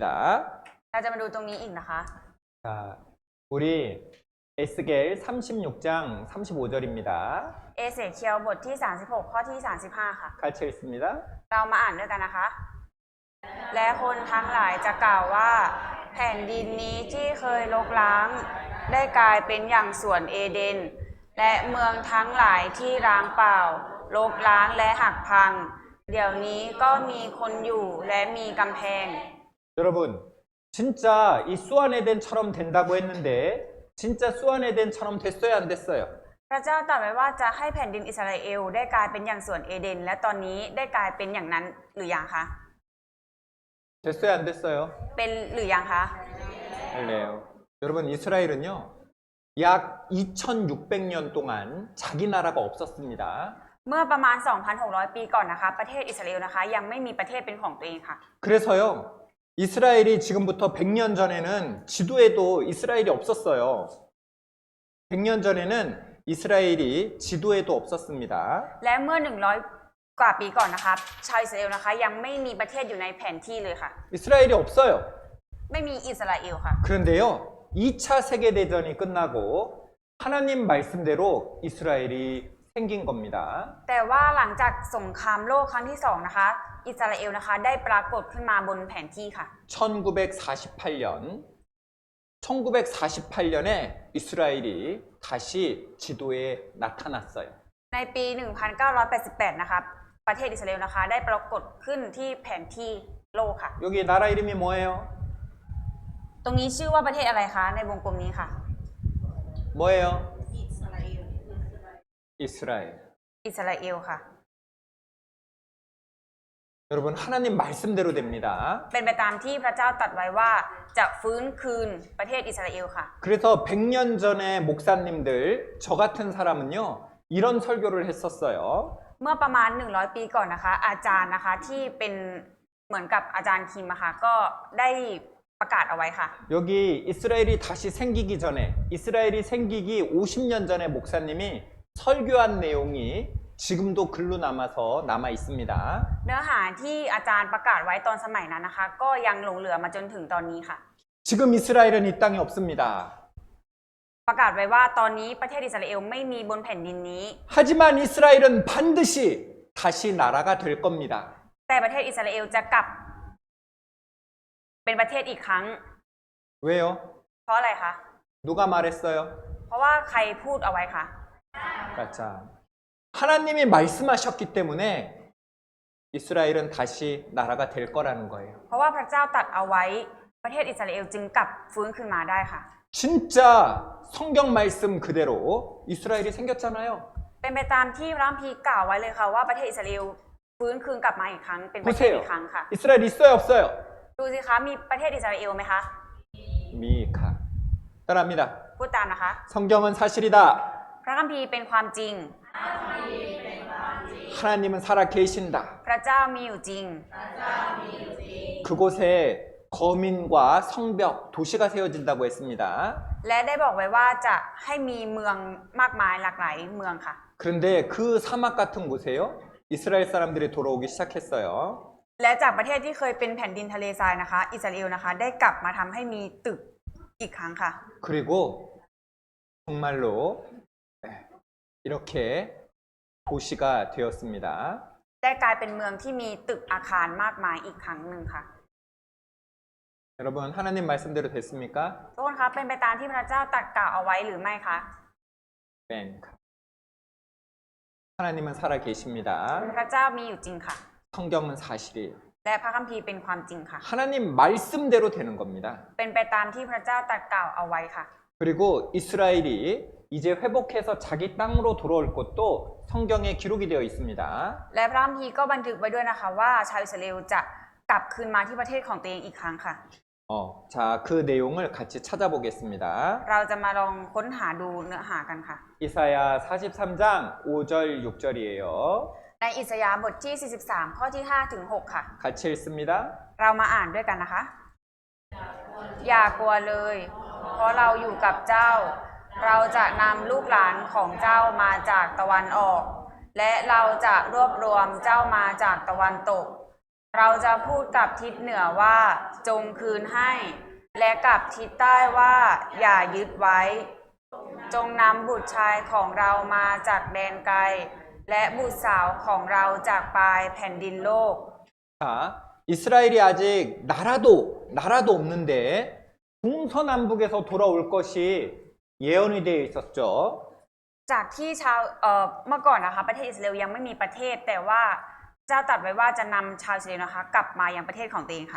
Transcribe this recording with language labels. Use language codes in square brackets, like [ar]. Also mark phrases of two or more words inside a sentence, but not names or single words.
[th] เราจะมาดูตรงนี้อีกนะคะ [ko] 자, 우리 에스겔 36장 35절입니다. [th] เอเสเคียลบทที่ 36 ข้อที่ 35 ค่ะ [ko] 같이 읽습니다. [th] เรามาอ่านด้วยกันนะคะ และคนทั้งหลายจะกล่าวว่าแผ่นดินนี้ที่เคยรกร้างได้กลายเป็นอย่างสวนเอเดน และเมืองทั้งหลายที่ร้างเปล่ารกร้างและหักพัง เดี๋ยวนี้ก็มีคนอยู่และมีกำแพง [ko] 여러분, 진짜 이 수아네덴처럼 된다고 했는데 진짜 수아네덴처럼 됐어요, 안 됐어요? [th] พระเจ้าตรัสไว้ว่าจะให้แผ่นดินอิสราเอลได้กลายเป็นอย่างสวนเอเดน และตอนนี้ได้กลายเป็นอย่างนั้นหรือยังคะ [ko] 됐어요, 안 됐어요? [th] เป็นหรือยังคะ [ko] 할래요. 여러분, 이스라엘은요, 약 2600년 동안 자기 나라가 없었습니다. [th] เมื่อประมาณ 2,600 ปีก่อนนะคะ ประเทศอิสราเอลนะคะยังไม่มีประเทศเป็นของตัวเองค่ะ [ko] 그래서요, 이스라엘이 지금부터 100년 전에는 지도에도 이스라엘이 없었어요. 100년 전에는 이스라엘이 지도에도 없었습니다. [th] และเมื่อ 100 กว่าปีก่อนนะคะชาวอิสราเอลนะคะยังไม่มีประเทศอยู่ในแผนที่เลยค่ะ [ko] 이스라엘이 없어요. [th] ไม่มีอิสราเอลค่ะ [ko] 그런데요, 2차 세계대전이 끝나고 하나님 말씀대로 이스라엘이 생긴 겁니다. [th] แต่ว่าหลังจากสงครามโลกครั้งที่2นะคะอิสราเอลนะคะได้ปรากฏขึ้นมาบนแผนที่ค่ะ [ko] 1948년에 이스라엘이 다시 지도에 나타났어요. [th] ในปี 1988 นะคะประเทศอิสราเอลนะคะได้ปรากฏขึ้นที่แผนที่โลกค่ะ [ko] 여기 나라 이름이 뭐예요? [th] ตรงนี้ชื่อว่าประเทศอะไรคะในวงกลมนี้ค่ะ [ko] 뭐예요? 이스라엘. [th] อิสราเอลค่ะ [ko] 여러분, 하나님 말씀대로 됩니다. [th] เป็นไปตามที่พระเจ้าตรัสไว้ว่าจะฟื้นคืนประเทศอิสราเอลค่ะ [ko] 그래서 100년 전에 목사님들, 저 같은 사람은요, 이런 설교를 했었어요. [th] เมื่อประมาณ 100 ปีก่อนนะคะอาจารย์นะคะที่เป็นเหมือนกับอาจารย์คิมอะค่ะก็ได้ประกาศเอาไว้ค่ะ [ko] 여기 이스라엘이 다시 생기기 전에, 이스라엘이 생기기 50년 전에 목사님이 설교한 내용이 지금도 글로 남아 있습니다. [th] เนื้อหาที่อาจารย์ประกาศไว้ตอนสมัยนั้นนะคะ ก็ยังหลงเหลือมาจนถึงตอนนี้ค่ะ [ko] 지금 이스라엘은 이 땅에 없습니다. [th] ประกาศไว้ว่าตอนนี้ประเทศอิสราเอลไม่มีบนแผ่นดินนี้ [ko] 하지만 이스라엘은 반드시 다시 나라가 될 겁니다. [th] แต่ประเทศอิสราเอลจะกลับเป็นประเทศอีกครั้ง [ko] 왜요? [th] เพราะอะไรคะ [ko] 누가 말했어요? [th] เพราะว่าใครพูดเอาไว้คะ [ko] 가짜. 하나님이 말씀하셨기 때문에 이스라엘은 다시 나라가 될 거라는 거예요. [th] เพราะว่าพระเจ้าตรัสเอาไว้ประเทศอิสราเอลจึงกลับฟื้นขึ้นมาได้ค่ะ [ko] 진짜 성경 말씀 그대로 이스라엘이 생겼잖아요. [th] เป็นไปตามที่พระคัมภีร์กล่าวไว้เลยค่ะว่าประเทศอิสราเอลฟื้นคืนกลับมาอีกครั้งเป็นประเทศ [ko] 보세요. [th] อีกครั้งค่ะ [ko] 이스라엘 있어요, 없어요? [th] ดูสิคะมีประเทศอิสราเอลไหมคะ [ko] 미카. 따라합니다. [th] พูดตามนะคะ [ko] 성경은 사실이다. [th] พระคัมภีร์เป็นความจริง [ko] 하나님은 살아 계신다. [th] พระเจ้ามีอยู่จริง [ko] 그곳에 거민과 성벽, 도시가 세워진다고 했습니다. [th] และได้บอกไว้ว่าจะให้มีเมืองมากมายหลากหลายเมืองค่ะ [ko] 그런데 그 사막 같은 곳에요. 이스라엘 사람들이 돌아오기 시작했어요. [th] และจากประเทศที่เคยเป็นแผ่นดินทะเลทรายนะคะ อิสราเอลนะคะได้กลับมาทำให้มีตึกอีกครั้งค่ะ [ko] 그리고 정말로 이렇게 도시가 되었습니다. [th] ได้กลายเป็นเมืองที่มีตึกอาคารมากมายอีกครั้งหนึ่งค่ะ [ko] 여러분 하나님 말씀대로 됐습니까? [th] ทุกคนคะเป็นไปตามที่พระเจ้าตรัสกล่าวเอาไว้หรือไม่คะ [ko] 뺑. 하나님은 살아 계십니다. [th] พระเจ้ามีอยู่จริงค่ะ [ko] 성경은 사실이에요. [th] และพระคัมภีร์เป็นความจริงค่ะ [ko] 하나님 말씀대로 되는 겁니다. [th] เป็นไปตามที่พระเจ้าตรัสกล่าวเอาไว้ค่ะ [ko] 그리고 이스라엘이 이제 회복해서 자기 땅으로 돌아올 것도 성경에 기록이 되어 있습니다. [th] และพระคัมภีร์ก็บันทึกไว้ด้วยนะคะว่าชาวอิสราเอลจะกลับคืนมาที่ประเทศของตัวเองอีกครั้งค่ะ [ko] 자, 그 내용을 같이 찾아보겠습니다. [th] เราจะมาลองค้นหาดูเนื้อหากันค่ะ [ko] 이사야 43장 5절 6절이에요. [th] ในอิสยาห์บทที่ 43 ข้อที่ 5 ถึง 6 ค่ะ [ko] 같이 읽습니다. [th] เรามาอ่านด้วยกันนะคะ อย่ากลัวเลย เพราะเราอยู่กับเจ้า เราจะนำลูกหลานของเจ้ามาจากตะวันออก และเราจะรวบรวมเจ้ามาจากตะวันตก เราจะพูดกับทิศเหนือว่าจงคืนให้ และกับทิศใต้ว่าอย่ายึดไว้ จงนำบุตรชายของเรามาจากแดนไกล และบุตรสาวของเราจากปลายแผ่นดินโลก [ko] 자, 이스라엘이 아직 나라도 없는데 동서남북에서 돌아올 것이 예언이 되어 있었죠. [th] จากที่เมื่อก่อนนะคะประเทศอิสราเอลยังไม่มีประเทศแต่ว่าเจ้าตรัสไว้ว่าจะนำชาวอิสราเอลนะคะกลับมายังประเทศของตัวเองค่ะ